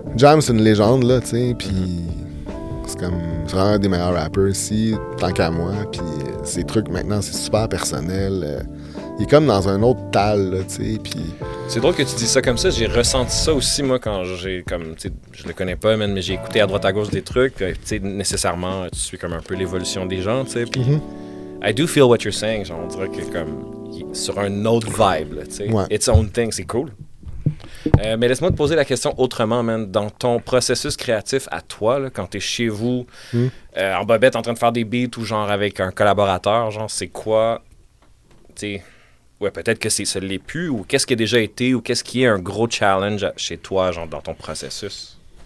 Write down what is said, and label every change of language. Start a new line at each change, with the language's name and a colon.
French: Jam, c'est une légende, là, tu sais, puis... C'est vraiment un des meilleurs rappers ici, tant qu'à moi. Puis ces trucs, maintenant, c'est super personnel. Il est comme dans un autre tal, là, tu sais. Puis... C'est drôle que tu dis ça comme ça. J'ai ressenti ça aussi, moi, quand j'ai comme... Tu sais, je le connais pas, mais j'ai écouté à droite à gauche des trucs. Tu sais, nécessairement, tu suis comme un peu l'évolution des gens, tu sais.
English: Puis I do feel what you're saying.
French: Genre, on dirait que comme... Sur un autre vibe, là, tu sais. Ouais.
English: It's own thing,
French: c'est cool. Mais laisse-moi te poser la question autrement, man. Dans ton processus créatif à toi, là, quand t'es chez vous, en bobette, en train de faire des beats ou genre avec un collaborateur, genre, c'est quoi, tu sais, ouais, peut-être que ça l'est plus, ou qu'est-ce qui a déjà été, ou qu'est-ce qui est un gros challenge chez toi, genre, dans ton processus?